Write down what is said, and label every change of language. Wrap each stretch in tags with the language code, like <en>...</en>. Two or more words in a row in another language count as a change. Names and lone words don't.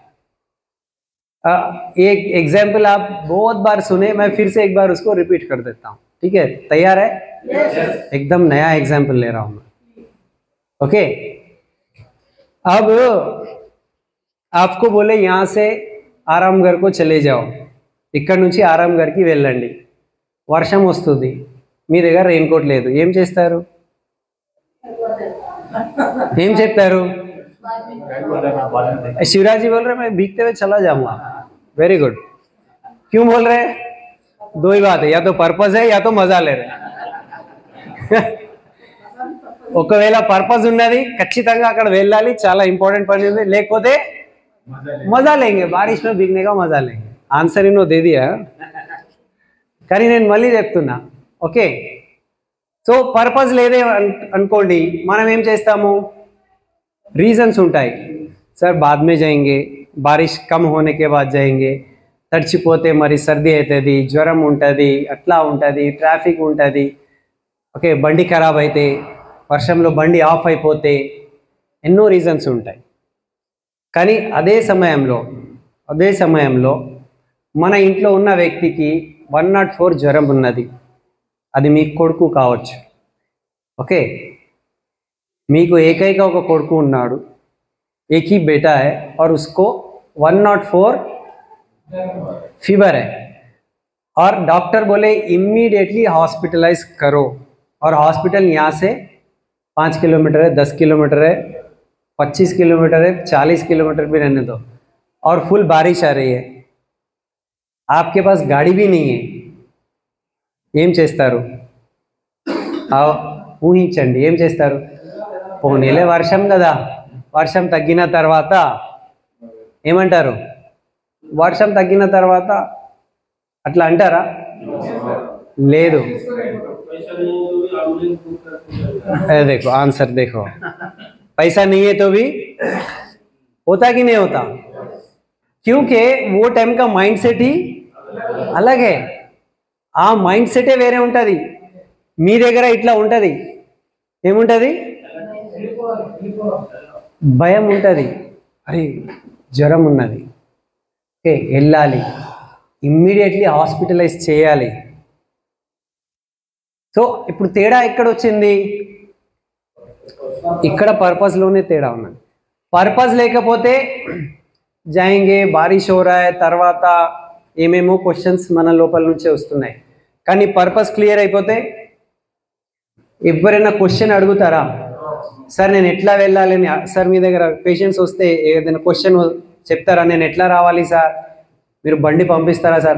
<hi>एक एग्जाम्पल आप बहुत बार सुने, मैं फिर से एक बार उसको रिपीट कर देता हूँ, ठीक है? तैयार है? yes. एकदम नया एग्जाम्पल ले रहा हूं मैं। ओके, अब आपको बोले यहां से ఆరాంఘర్ को चले जाओ,</hi> <te>ఇక్కడ నుంచి ఆరాంఘర్కి వెళ్ళండి, వర్షం వస్తుంది, మీ దగ్గర రెయిన్ కోట్ లేదు, ఏం చేస్తారు? ఏం చెప్తారు?</te> <hi>शिवराज जी बोल रहे मैं भीगते हुए चला जाऊंगा।</hi> <en>very good.</en> <hi>क्यों बोल रहे? दो ही बात है, या तो पर्पस है या तो मजा ले रहे।</hi> <te>ఒకవేళ పర్పస్ ఉన్నది ఖచ్చితంగా అక్కడ వెళ్ళాలి, చాలా ఇంపార్టెంట్ పని ఉంది, లేకపోతే</te> <hi>मजा लेंगे, बारिश में भीगने का मजा लेंगे। आंसर इन्हों दे दिया,</hi> <te>కానీ నేను మళ్ళీ చెప్తున్నా। ఓకే, సో పర్పస్ లేదే అనుకోండి, మనం ఏం చేస్తాము? రీజన్స్ ఉంటాయి,</te> <hi>సార్ बाद में जाएंगे, बारिश कम होने के बाद जाएंगे,</hi> <te>తడిచిపోతే మరి సర్ది అవుతుంది, జ్వరం ఉంటుంది, అట్లా ఉంటుంది, ట్రాఫిక్ ఉంటుంది, ఓకే బండి ఖరాబ్ అయితే, వర్షంలో బండి ఆఫ్ అయిపోతే, ఎన్నో రీజన్స్ ఉంటాయి। కానీ అదే సమయంలో మన ఇంట్లో ఉన్న వ్యక్తికి 104 జ్వరం ఉన్నది, అది మీ కొడుకు కావచ్చు। ఓకే, మీకు ఏకైక ఒక కొడుకు ఉన్నాడు,</te> <hi>एक ही बेटा है और उसको 104 फीवर है, और डॉक्टर बोले</hi> <en>immediately hospitalize</en> <hi>करो, और हॉस्पिटल यहाँ से 5 किलोमीटर है, 10 किलोमीटर है, 25 किलोमीटर है, 40 किलोमीटर भी रहने दो, और फुल बारिश आ रही है, आपके पास गाड़ी भी नहीं है,</hi> <te>ఏం చేస్తారు? ఊహించండి, ఏం చేస్తారు? పోనీలే వర్షం కదా, వర్షం తగ్గిన తర్వాత ఏమంటారు? వర్షం తగ్గిన తర్వాత అట్లా అంటారా? లేదు।</te> <hi>देखो आंसर देखो, पैसा नहीं है तो भी होता कि नहीं होता? क्योंकि वो टाइम का</hi> <en>mind set</en> <hi>ही अलग है,</hi> <te>ఆ</te> <en>mind set</en> <te>వేరే ఉంటుంది। మీ దగ్గర ఇట్లా ఉంటుంది, ఏముంటుంది? భయం ఉంటుంది, అరే జ్వరం ఉన్నది, ఓకే వెళ్ళాలి,</te> <en>immediately hospitalize</en> <te>చేయాలి। సో ఇప్పుడు తేడా ఎక్కడ వచ్చింది? ఇక్కడ పర్పస్లోనే తేడా ఉన్నది। పర్పస్ లేకపోతే</te> <hi>जाएंगे बारिश हो रहा है,</hi> <te>తర్వాత ఏమేమో క్వశ్చన్స్ మన లోపల నుంచే వస్తున్నాయి। కానీ పర్పస్ క్లియర్ అయిపోతే ఎవరైనా క్వశ్చన్ అడుగుతారా? సార్ నేను ఎట్లా వెళ్ళాలి అని, సార్ మీ దగ్గర పేషెంట్స్ వస్తే ఏదైనా క్వశ్చన్ చెప్తారా? నేను ఎట్లా రావాలి సార్, మీరు బండి పంపిస్తారా సార్?</te>